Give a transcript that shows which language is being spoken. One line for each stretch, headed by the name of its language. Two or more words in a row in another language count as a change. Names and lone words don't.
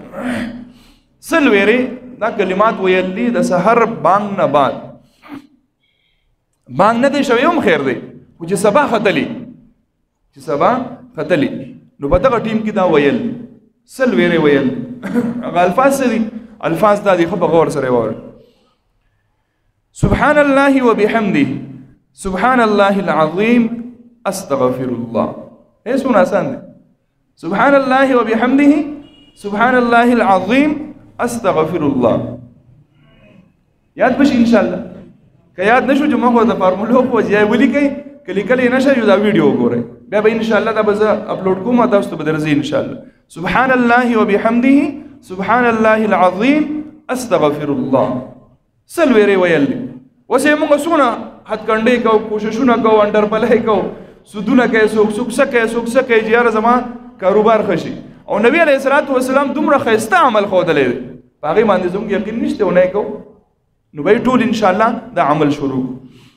Pashto: سل ویری دا کلمات ویل دي د سحر بانګ نه بعد، بانګ نه دی شوی هم خیر دی، خو چې سبا ختلی، چې سبا ختلی نو په دغه ټیم کې دا ویل دي، سل ویری ویل دي. هغه الفاظ څه دي؟ الفاظ دا دي، خو په غور سره واورئ.
Arabic: سبحان الله وبحمده سبحان الله العظيم استغفر الله.
Pashto: هي څونه آسان دي.
Arabic: سبحان الله وبحمده سبحان الله العظيم استغفر الله.
Pashto: یاد بشي
Arabic: ان شاء الله.
Pashto: که یاد نشو چې ما خو د فارمولو خو ځای ولیکئ، کلی کلی نشه دا ویډیو وګورئ، بیا به
Arabic: ان شاء الله
Pashto: دا به زه اپلوډ کوم او تاسو ته به درځي
Arabic: ان شاء الله. سبحان الله وبحمده سبحان الله العظيم استغفر الله.
Pashto: سل ویری ویل دي. اوس یې موږ څونه هتکنډې کوو، کوششونه کوو، انډرپلای کوو، سودونه کوي، څوک سکسه کوي، څوک څه کوي چې یاره زما کاروبار ښه شي. او نبی
Arabic: علیه الصلوۃ والسلام
Pashto: دومره ښایسته عمل ښودلی دی، په هغې باندې زموږ یقین نشته، ونه یې کوو نو به یې ټول انشاءالله دا عمل شروع